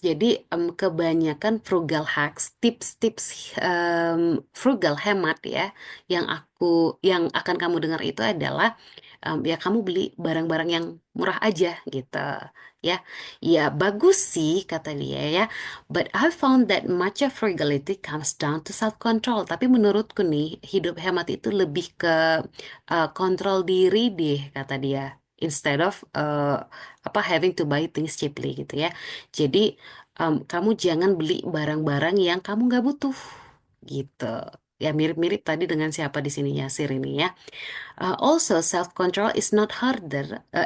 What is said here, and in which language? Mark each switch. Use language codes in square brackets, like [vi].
[id] Jadi kebanyakan frugal hacks, tips-tips frugal hemat ya, yang akan kamu dengar itu adalah ya kamu beli barang-barang yang murah aja gitu ya. Ya bagus sih kata dia ya. [en] But I found that much of frugality comes down to self control. [id] Tapi menurutku nih hidup hemat itu lebih ke kontrol diri deh kata dia. [en] Instead of apa having to buy things cheaply gitu ya. [id] Jadi kamu jangan beli barang-barang yang kamu nggak butuh gitu. Ya mirip-mirip tadi dengan siapa di sini Yasir ini ya. [en] Also, self-control is not harder.